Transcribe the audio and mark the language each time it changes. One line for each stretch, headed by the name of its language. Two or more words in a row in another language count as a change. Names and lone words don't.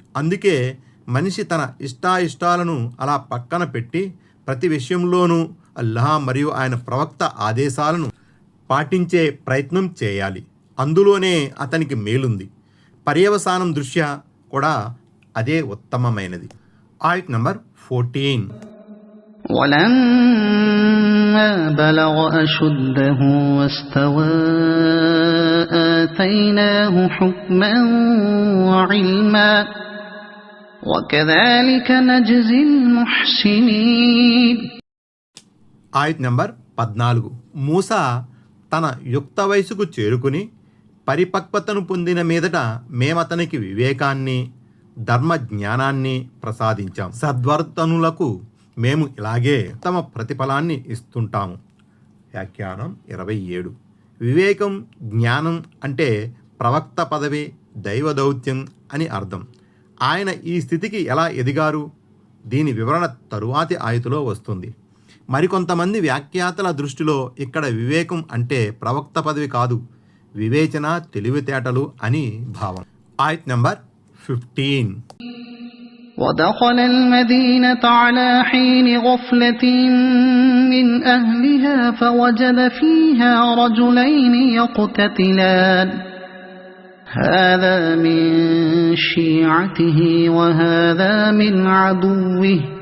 Telugu: అందుకే మనిషి తన ఇష్టాయిష్టాలను అలా పక్కన పెట్టి ప్రతి విషయంలోనూ అల్లాహ్ మరియు ఆయన ప్రవక్త ఆదేశాలను పాటించే ప్రయత్నం చేయాలి. అందులోనే అతనికి మేలుంది. పర్యవసానం దృష్ట్యా కూడా అదే ఉత్తమమైనది. ఆయత్ నంబర్ 14.
Arabic: ولما بلغ أشده واستوى آتيناه حكما وعلما وكذلك نجزي المحسنين.
Telugu: ఆయత్ నంబర్ 14. మూసా తన యుక్త వయసుకు చేరుకుని పరిపక్వతను పొందిన మీదట మేమతనికి వివేకాన్ని ధర్మ జ్ఞానాన్ని ప్రసాదించాం. సద్వర్తనులకు మేము ఇలాగే తమ ప్రతిఫలాన్ని ఇస్తుంటాము. వ్యాఖ్యానం 27. వివేకం జ్ఞానం అంటే ప్రవక్త పదవి దైవ దౌత్యం అని అర్థం. ఆయన ఈ స్థితికి ఎలా ఎదిగారు? దీని వివరణ తరువాతి ఆయతులో వస్తుంది. మరికొంతమంది వ్యాఖ్యాతల దృష్టిలో ఇక్కడ వివేకం అంటే ప్రవక్త పదవి కాదు, వివేచన తెలివితేటలు అని భావం. ఆయత్ నంబర్ 15.
Arabic: ودخل المدينة على حين غفلة من أهلها فوجد فيها رجلين يقتتلان هذا من شيعته وهذا من عدوه